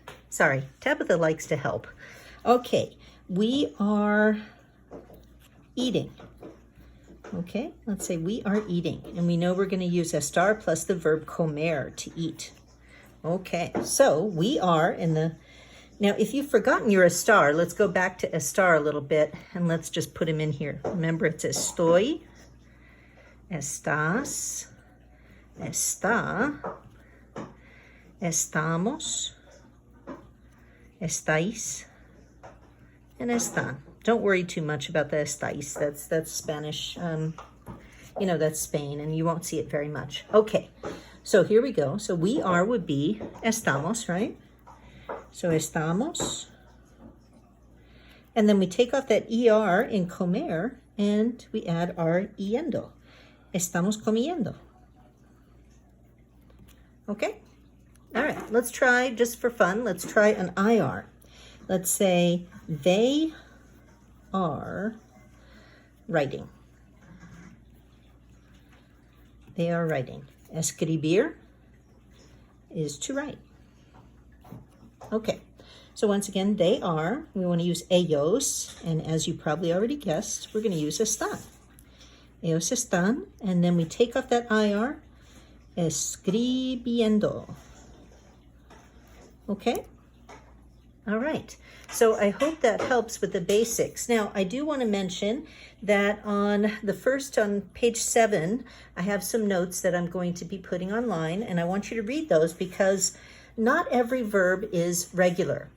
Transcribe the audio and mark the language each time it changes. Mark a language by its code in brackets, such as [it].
[en] Sorry, Tabitha likes to help. Okay, we are eating. Okay, let's say we are eating, and we know we're going to use estar plus the verb comer, to eat. Okay, so we are in the, now if you've forgotten your estar, let's go back to estar a little bit, and let's just put him in here. Remember, it's estoy, estás, está, estamos, estáis, and están. Don't worry too much about the estáis. That's Spanish. That's Spain, and you won't see it very much. Okay, so here we go. So we are would be estamos, right? So estamos. And then we take off that ER in comer, and we add our yendo. [es] Estamos comiendo. [en] Okay? All right, let's try, just for fun, let's try an IR. Let's say they are writing. They are writing. Escribir is to write. Okay, so once again, they are. We want to use ellos, and as you probably already guessed, we're going to use están. [es] Ellos están, [en] and then we take off that IR, escribiendo. Okay? All right. So I hope that helps with the basics. Now, I do want to mention that on page 7, I have some notes that I'm going to be putting online, and I want you to read those because not every verb is regular.